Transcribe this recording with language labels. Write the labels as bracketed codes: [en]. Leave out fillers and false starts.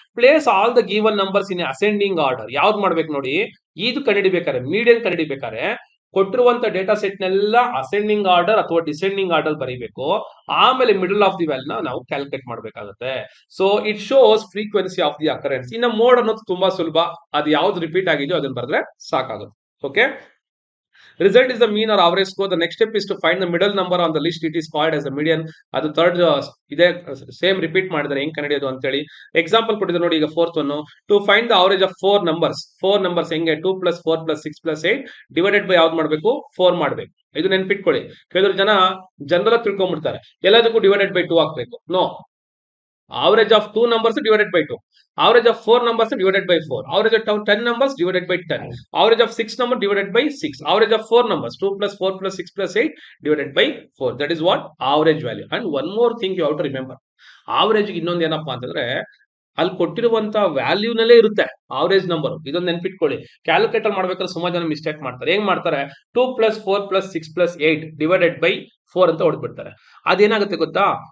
[en] Place all the given numbers in ascending order. [kn] ಯಾವ್ದು ಮಾಡ್ಬೇಕು ನೋಡಿ, ಇದು ಕಂಡುಹಿಡಿಬೇಕಾರೆ, ಮೀಡಿಯನ್ ಕಂಡುಹಿಡಿಬೇಕಾರೆ ಕೊಟ್ಟಿರುವಂತ ಡೇಟಾ ಸೆಟ್ ನೆಲ್ಲ ಅಸೆಂಡಿಂಗ್ ಆರ್ಡರ್ ಅಥವಾ ಡಿಸೆಂಡಿಂಗ್ ಆರ್ಡರ್ ಬರೀಬೇಕು. ಆಮೇಲೆ [en] middle of the value [kn] ನಾವು ಕ್ಯಾಲ್ಕುಲೇಟ್ ಮಾಡಬೇಕಾಗುತ್ತೆ. [en] So it shows frequency of the occurrence. [kn] ಇನ್ನು ಮೋಡ್ ಅನ್ನೋದು ತುಂಬಾ ಸುಲಭ. ಅದು ಯಾವ್ದು ರಿಪೀಟ್ ಆಗಿದೆಯೋ ಅದನ್ನ ಬರೆದ್ರೆ ಸಾಕಾಗುತ್ತೆ. [en] Okay, result is the mean or average score. The next step is to find the middle number on the list. It is called as the median. [kn] ಅದು ಥರ್ಡ್ ಇದೆ, ಸೇಮ್ ರಿಪೀಟ್ ಮಾಡಿದ್ರೆ ಹೆಂಗ್ ಕಂಡುಹಿಡಿಯೋದು ಅಂತ ಹೇಳಿ ಎಕ್ಸಾಂಪಲ್ ಕೊಟ್ಟಿದ್ದಾರೆ ನೋಡಿ. ಈಗ fourth one, [en] To find the average of 4 numbers. [kn] 4 numbers ಹೆಂಗೆ? 2 + 4 + 6 + 8 ಡಿವೈಡೆಡ್ ಬೈ ಯಾವ್ದು ಮಾಡಬೇಕು? 4 ಮಾಡಬೇಕು. ಇದು ನೆನ್ಪಿಟ್ಕೊಳ್ಳಿ. ಕೆಲವರು ಜನರಲ್ ತಿಳ್ಕೊಂಡ್ಬಿಡ್ತಾರೆ, ಎಲ್ಲದಕ್ಕೂ ಡಿವೈಡೆಡ್ ಬೈ 2 ಹಾಕ್ಬೇಕು. [en] No, average of 2 numbers divided by 2, average of 4 numbers divided by 4, average of 10 numbers divided by 10, average of 6 numbers divided by 6, average of 4 numbers, 2 + 4 + 6 + 8 divided by 4. That is what? Average value. And one more thing you have to remember, [kn] average ಇನ್ನೊಂದು ಏನಪ್ಪಾ ಅಂತಂದ್ರೆ ಅಲ್ಲಿ ಕೊಟ್ಟಿರುವಂತ value ನಲ್ಲೇ ಇರುತ್ತೆ average number. ಇದೊಂದು ನೆನ್ಪಿಟ್ಕೊಳ್ಳಿ. Calculator ಮಾಡ್ಬೇಕಾದ್ರೆ ಸುಮಾರು ಜನ ಮಿಸ್ಟೇಕ್ ಮಾಡ್ತಾರೆ. ಹೆಂಗ್ ಮಾಡ್ತಾರೆ? 2 + 4 + 6 + 8 ಡಿವೈಡೆಡ್ ಬೈ 4 ಅಂತ ಹೊಡೆದ್ಬಿಡ್ತಾರೆ. ಅದೇನಾಗುತ್ತೆ ಗೊತ್ತಾ?